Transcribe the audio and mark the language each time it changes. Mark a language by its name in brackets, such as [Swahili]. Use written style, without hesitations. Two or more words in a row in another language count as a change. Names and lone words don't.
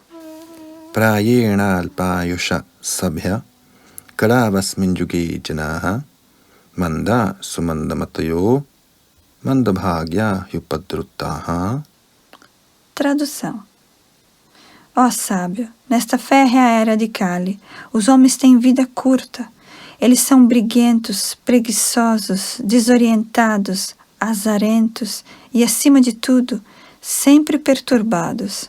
[Sanskrit] प्रायेण अल्पायुषः सभ्य कलावस्मिन् युगे जनाः मन्दाः सुमन्दमतयो मन्दभाग्या ह्युपद्रुताः. [Portuguese] Tradução. Ó sábio, nesta férrea era de Kali, os homens têm vida curta. Eles são briguentos, preguiçosos, desorientados, azarentos e, acima de tudo, sempre perturbados.